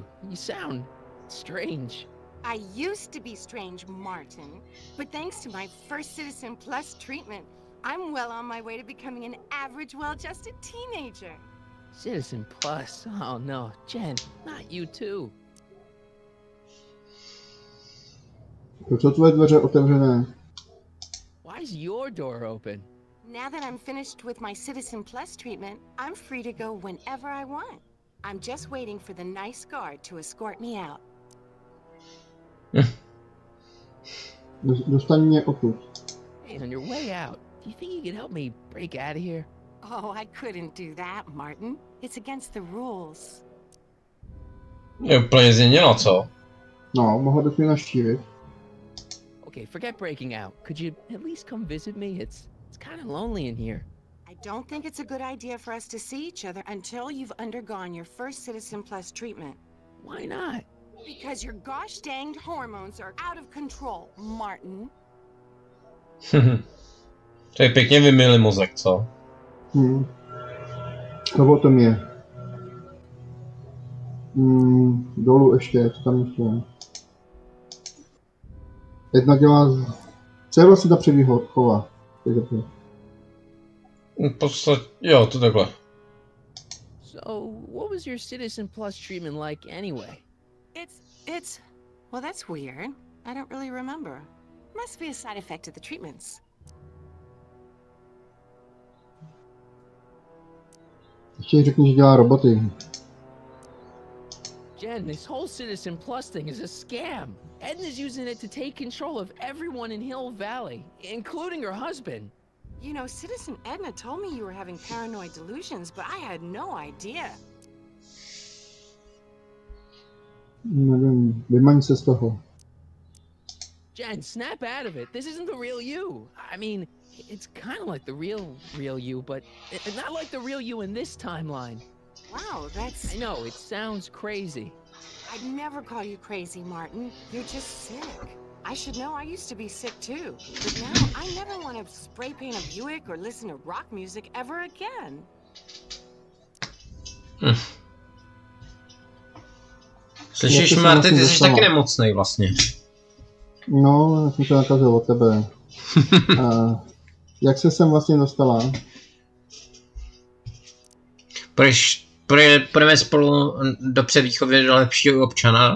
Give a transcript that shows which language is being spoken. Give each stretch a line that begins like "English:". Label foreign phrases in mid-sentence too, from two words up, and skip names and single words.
English: You sound strange. I used to be strange, Martin, but thanks to my first Citizen Plus treatment, I'm well on my way to becoming an average, well-adjusted teenager. Citizen Plus? Oh no, Jen, not you too.
Czech: Proč jsou tvoje dveře otevřené?
English: Why's your door open? Now that I'm finished with my Citizen Plus treatment, I'm free to go whenever I want. I'm just waiting for the nice guard to escort me out.
Czech: Dostaň mě odtud.
English: Hey, on your way out, do you think you could help me break out of here? Oh, I couldn't do that, Martin. It's against the rules.
Czech: Je úplně změnila, co? No, mohla bys mě naštívit.
English: Okay, forget breaking out. Could you at least come visit me? It's kind of lonely in here. I don't think it's a good idea for us to see each other until you've undergone your first Citizen Plus treatment. Why not? Because your gosh danged hormones are out of control, Martin.
Czech: To je pěkně vymyli mozek, co? To o tom je. Dolů ještě, co tam ještě je. Jedna dělá... Co je vlastně ta převýchova? V podstatě, jo, to takhle.
English: So, what was your Citizen Plus treatment like anyway? It's... Well, that's weird. I don't really remember. Must be a side effect of the treatments.
Czech: Ještě řekni, že dělá roboty.
English: Jen, this whole Citizen Plus thing is a scam. Edna's using it to take control of everyone in Hill Valley, including her husband. You know, Citizen Edna told me you were having paranoid delusions, but I had no idea.
Czech: Nevím, vymaň se z toho.
English: Jen, snap out of it. This isn't the real you. I mean, it's kind of like the real you, but not like the real you in this timeline. Wow, that's... I know, it sounds crazy. I'd never call you crazy, Martin. You're just sick. I should know, I used to be sick too. But now, I never want to spray paint a Buick or listen to rock music ever again.
Czech: Slyšíš, Marty, ty jsi taky nemocnej vlastně. No, já jsem se nakazil od tebe. Jak se sem vlastně dostala? Půjdeme spolu do převýchovy do lepšího občana.